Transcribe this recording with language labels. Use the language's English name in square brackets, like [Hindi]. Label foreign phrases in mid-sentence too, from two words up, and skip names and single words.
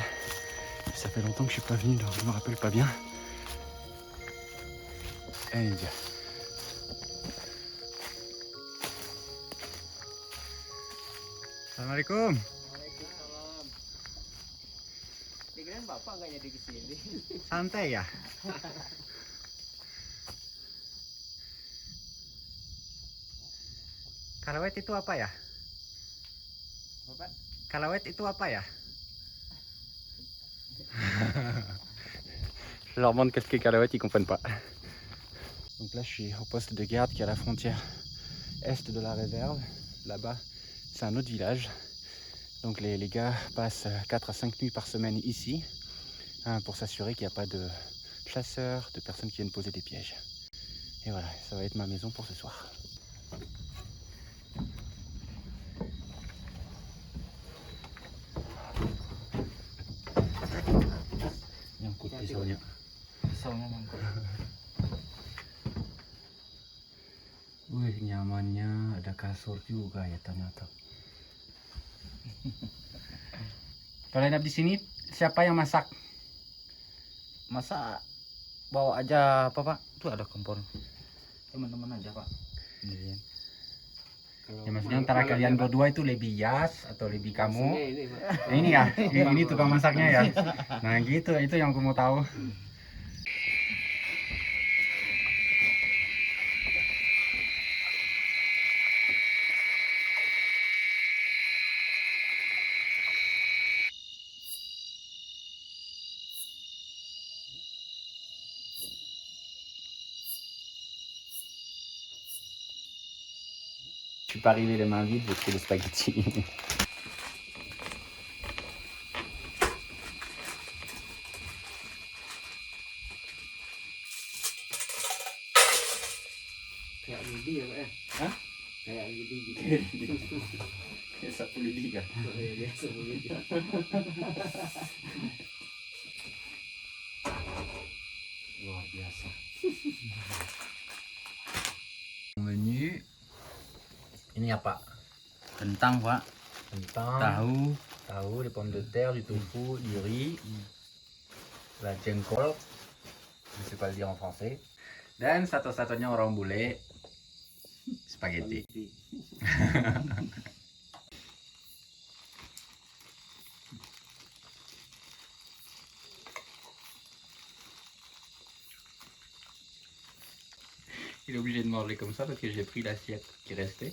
[French] Ça fait longtemps que je suis pas venu, donc je me rappelle pas bien. Allez, bien. [Indonesian] Assalamualaikum. Waalaikumsalam. Pikiran bapak nggak jadi kesini. Santai ya? Kalawet itu apa ya? Bapak? Kalawet itu apa ya? [French] Je leur demande qu'est-ce qu'est Kalawet, ils comprennent pas. Donc là, je suis au poste de garde qui est à la frontière est de la réserve. Là-bas, c'est un autre village. Donc les gars passent 4 à 5 nuits par semaine ici pour s'assurer qu'il n'y a pas de chasseurs, de personnes qui viennent poser des pièges. Et voilà, ça va être ma maison pour ce soir. [Indonesian] Nyangkut pisaunya. Pisaunya nyangkut. Wih, nyamannya, ada kasur juga ya ternyata. Kalau nginap di sini, siapa yang masak? Masa bawa aja apa pak? Tuh ada kompor. Teman-teman aja pak. Ya, maksudnya antara kalian berdua itu lebih Yas atau lebih kamu? Ini ya, ini tukang masaknya ya. Nah gitu, itu yang aku mau tahu. [French] Je suis pas arrivé les mains vides, j'ai pris des spaghettis. [Indonesian] Kayak lidi ya pak ya? Hah? Kayak lidi gitu. Kayak sapu lidi kan? Biasa begitu. Luar biasa. Menu Ini apa? kentang pak, Kentang, tahu, [French] des pommes de terre, du tofu, du riz, la jengkol, je sais pas le dire en français. [Indonesian] Dan satu-satunya orang bule, spaghetti. [French] Il est obligé de manger comme ça parce que j'ai pris l'assiette qui restait.